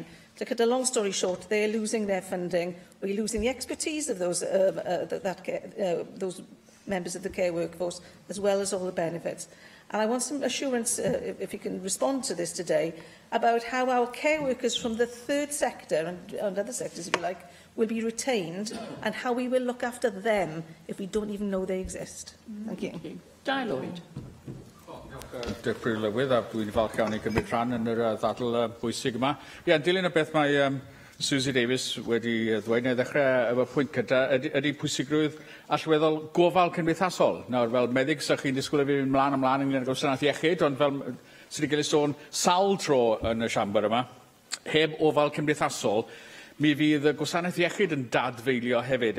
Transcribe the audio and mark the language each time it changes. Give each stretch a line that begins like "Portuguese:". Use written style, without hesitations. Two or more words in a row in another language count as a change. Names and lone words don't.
English: To cut a long story short, they are losing their funding, or you're losing the expertise of those members of the care workforce, as well as all the benefits. And I want some assurance, if you can respond to this today, about how our care workers from the third sector, and other sectors if you like, will be retained, and how we will look after them if we don't even know they exist. Thank you. Di Lloyd.
Welsh: Depur Lywydd, a dwi'n falch iawn i gymryd rhan yn yr ddadl bwysig yma. Ie, yn dilyn y beth mae Susie Davies wedi ddweud, neu ddechrau efo pwynt cyda, ydy pwysigrwydd allweddol gofal cymdeithasol. Nawr, fel meddyg, sy'ch chi'n disgwyl i fi fynd ymlaen ynglyn â gwasanaeth iechyd, ond fel sydd wedi cael ei sôn sawl tro yn y siambr yma, heb ofal cymdeithasol, mi fydd y gwasanaeth iechyd yn dadfeilio hefyd.